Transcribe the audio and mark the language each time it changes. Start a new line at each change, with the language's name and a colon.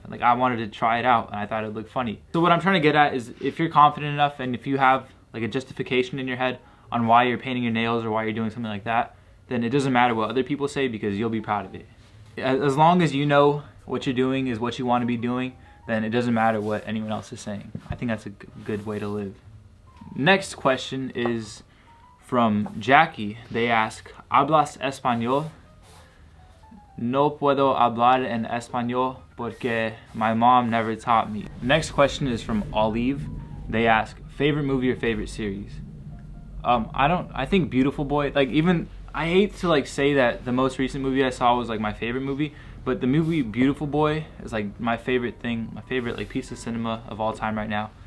English: And I wanted to try it out and I thought it would look funny. So what I'm trying to get at is if you're confident enough and if you have a justification in your head on why you're painting your nails or why you're doing something like that, then it doesn't matter what other people say because you'll be proud of it. As long as you know what you're doing is what you want to be doing, then it doesn't matter what anyone else is saying. I think that's a good way to live. Next question is from Jackie. They ask,
Spanish: ¿Hablas español? No puedo hablar en español porque
English: my mom never taught me. Next question is from Olive. They ask, favorite movie or favorite series? I think Beautiful Boy, I hate to say that the most recent movie I saw was my favorite movie, but the movie Beautiful Boy is my favorite thing, my favorite piece of cinema of all time right now.